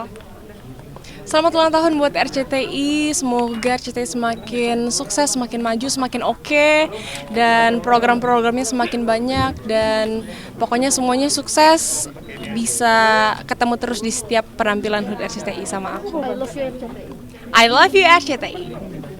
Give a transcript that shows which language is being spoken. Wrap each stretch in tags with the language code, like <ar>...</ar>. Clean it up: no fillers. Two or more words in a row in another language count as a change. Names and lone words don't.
<id>Selamat ulang tahun buat RCTI. Semoga RCTI semakin sukses, semakin maju, semakin oke, dan program-programnya semakin banyak, dan pokoknya semuanya sukses. Bisa ketemu terus di setiap penampilan HUT RCTI sama aku.</id> <en>I love you RCTI. I love you RCTI.</en>